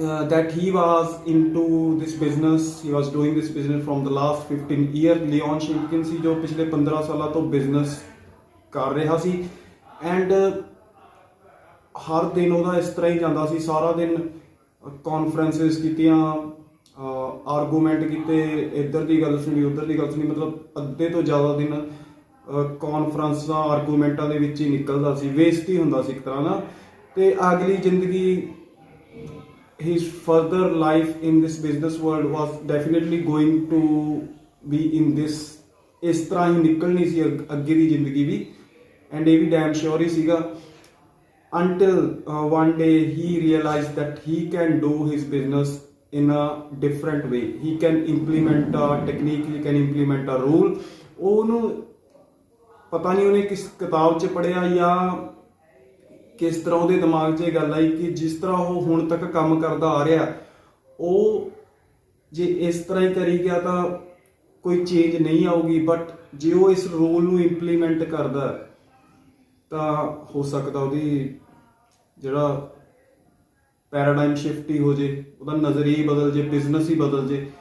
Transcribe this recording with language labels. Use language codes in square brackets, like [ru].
[en] that he was into this business, he was doing this business from the last 15 years. [pa] Leone ਸ਼ਿਮਕਨ ਸੀ ਜੋ ਪਿਛਲੇ 15 ਸਾਲਾਂ ਤੋਂ business ਕਰ ਰਿਹਾ ਸੀ. ਐਂਡ ਹਰ ਦਿਨ ਉਹਦਾ ਇਸ ਤਰ੍ਹਾਂ ਹੀ ਜਾਂਦਾ ਸੀ. ਸਾਰਾ ਦਿਨ ਕਾਨਫਰੰਸਿਸ ਕੀਤੀਆਂ, ਆਰਗੂਮੈਂਟ ਕੀਤੇ, ਇੱਧਰ ਦੀ ਗੱਲ ਸੁਣੀ, ਉੱਧਰ ਦੀ ਗੱਲ ਸੁਣੀ. ਮਤਲਬ ਅੱਧੇ ਤੋਂ ਜ਼ਿਆਦਾ ਦਿਨ ਕਾਨਫਰੰਸਾਂ ਆਰਗੂਮੈਂਟਾਂ ਦੇ ਵਿੱਚ ਹੀ ਨਿਕਲਦਾ ਸੀ, ਵੇਸਟ ਹੀ ਹੁੰਦਾ ਸੀ ਇੱਕ ਤਰ੍ਹਾਂ ਦਾ. ਅਤੇ ਅਗਲੀ ਜ਼ਿੰਦਗੀ, [en] his further life in this [pa] business world was definitely going to be in this, ਇਸ ਤਰ੍ਹਾਂ ਹੀ ਨਿਕਲਣੀ ਸੀ ਅੱਗੇ ਦੀ ਜ਼ਿੰਦਗੀ ਵੀ. ਐਂਡ ਇਹ ਵੀ ਡੈਮ ਸ਼ੋਰ ਹੀ ਸੀਗਾ. [en] until one day he realized that he can do his business in a different way. He can implement a technique, he can implement a rule. [pa] ਉਹਨੂੰ ਪਤਾ ਨਹੀਂ ਉਹਨੇ ਕਿਸ ਕਿਤਾਬ 'ਚ ਪੜ੍ਹਿਆ ਜਾਂ ਕਿਸ ਤਰ੍ਹਾਂ ਉਹਦੇ ਦਿਮਾਗ 'ਚ ਇਹ ਗੱਲ ਆਈ ਕਿ ਜਿਸ ਤਰ੍ਹਾਂ ਉਹ ਹੁਣ ਤੱਕ ਕੰਮ ਕਰਦਾ ਆ ਰਿਹਾ, ਉਹ ਜੇ ਇਸ ਤਰ੍ਹਾਂ ਹੀ ਕਰੀ ਗਿਆ ਤਾਂ ਕੋਈ ਚੇਂਜ ਨਹੀਂ ਆਊਗੀ, ਬਟ ਜੇ ਉਹ ਇਸ ਰੂਲ ਨੂੰ ਇੰਪਲੀਮੈਂਟ ਕਰਦਾ ਤਾਂ ਹੋ ਸਕਦਾ ਉਹਦੀ ਜਿਹੜਾ ਪੈਰਾਡਾਈਮ ਸ਼ਿਫਟ ਹੀ ਹੋ ਜੇ, ਉਹਦਾ ਨਜ਼ਰੀਆ ਹੀ ਬਦਲ ਜੇ, ਬਿਜ਼ਨਸ ਹੀ ਬਦਲ ਜੇ।